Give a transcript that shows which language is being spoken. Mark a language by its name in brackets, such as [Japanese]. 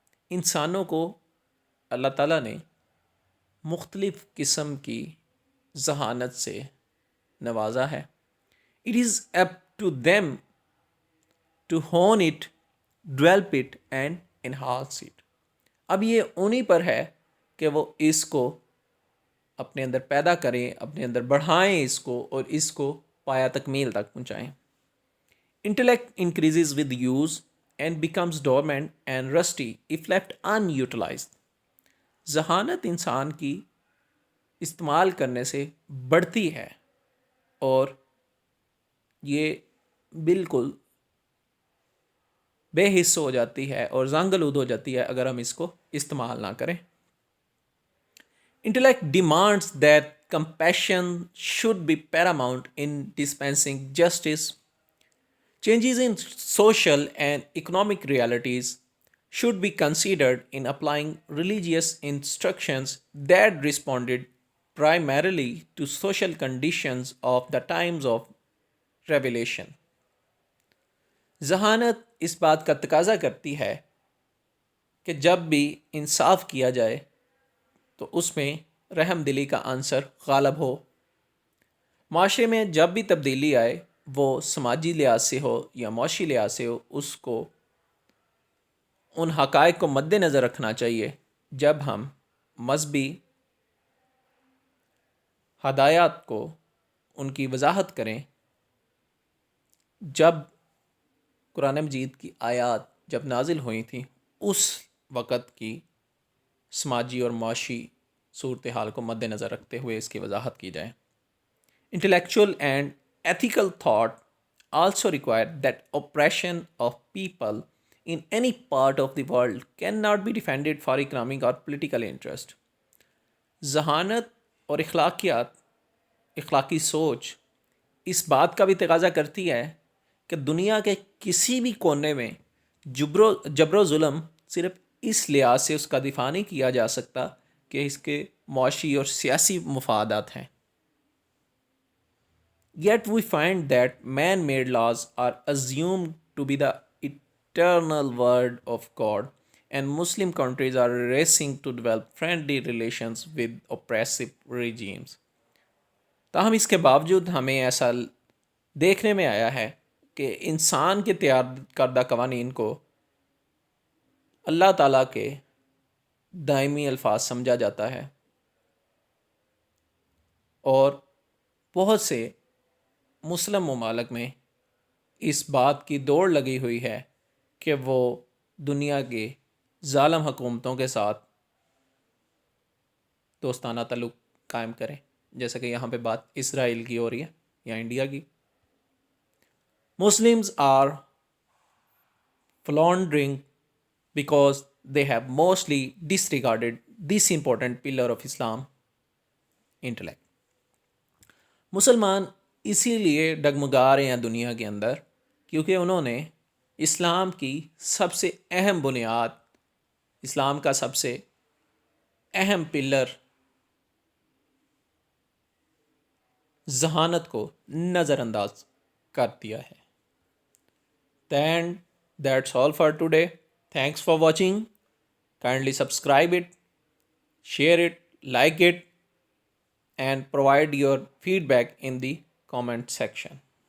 [Urdu] انسانوں کو اللہ تعالیٰ نے مختلف قسم کی ذہانت سے نوازا ہے. [English] It is up to them to hone it, develop it and enhance it. [Urdu] اب یہ انہی پر ہے کہ وہ اس کو اپنے اندر پیدا کریں، اپنے اندر بڑھائیں اس کو، اور اس کو پایا تکمیل تک پہنچائیں. [English] Intellect increases with use and becomes dormant and rusty if left unutilized. [Urdu] ذہانت انسان کی استعمال کرنے سے بڑھتی ہے، اور یہ بالکل بے حس ہو جاتی ہے اور زنگ آلود ہو جاتی ہے اگر ہم اس کو استعمال نہ کریں. [English] Intellect demands that compassion should be paramount in dispensing justice. Changes in social and economic realities should be considered in applying religious instructions that responded primarily to social conditions of the times of revelation. [Urdu] ذہانت اس بات کا تقاضا کرتی ہے کہ جب بھی انصاف کیا جائے تو اس میں رحم دلی کا عنصر غالب ہو. معاشرے میں جب بھی تبدیلی آئے، وہ سماجی لحاظ سے ہو یا معاشی لحاظ سے ہو، اس کو ان حقائق کو مد نظر رکھنا چاہیے. جب ہم مذہبی ہدایات کو ان کی وضاحت کریں، جب قرآن مجید کی آیات جب نازل ہوئی تھیں، اس وقت کی سماجی اور معاشی صورتحال کو مد نظر رکھتے ہوئے اس کی وضاحت کی جائے. [English] Intellectual and ethical thought also require that oppression of people in any part of the world cannot be defended for economic or political interest. [Urdu] ذہانت اور اخلاقی سوچ اس بات کا بھی تقاضا کرتی ہے کہ دنیا کے کسی بھی کونے میں جبر و ظلم صرف اس لحاظ سے اس کا دفاع نہیں کیا جا سکتا کہ اس کے معاشی اور سیاسی مفادات ہیں. [English] Yet we find that man-made laws are assumed to be the eternal word of God, and Muslim countries are racing to develop friendly relations with oppressive regimes. [Urdu] تاہم اس کے باوجود ہمیں ایسا دیکھنے میں آیا ہے کہ انسان کے تیار کردہ قوانین کو اللہ تعالیٰ کے دائمی الفاظ سمجھا جاتا ہے، اور بہت سے مسلم ممالک میں اس بات کی دوڑ لگی ہوئی ہے کہ وہ دنیا کے ظالم حکومتوں کے ساتھ دوستانہ تعلق قائم کریں، جیسا کہ یہاں پہ بات اسرائیل کی ہو رہی ہے یا انڈیا کی. [English] Muslims are floundering because they have mostly disregarded this important pillar of Islam, intellect. [Urdu] مسلمان اسی لیے ڈگمگا رہے ہیں دنیا کے اندر کیونکہ انہوں نے اسلام کی سب سے اہم بنیاد، اسلام کا سب سے اہم پلر ذہانت کو نظر انداز کر دیا ہے. [English] Then that's all for today. Thanks for watching. Kindly subscribe it, share it, like it, and provide your feedback in the comment section.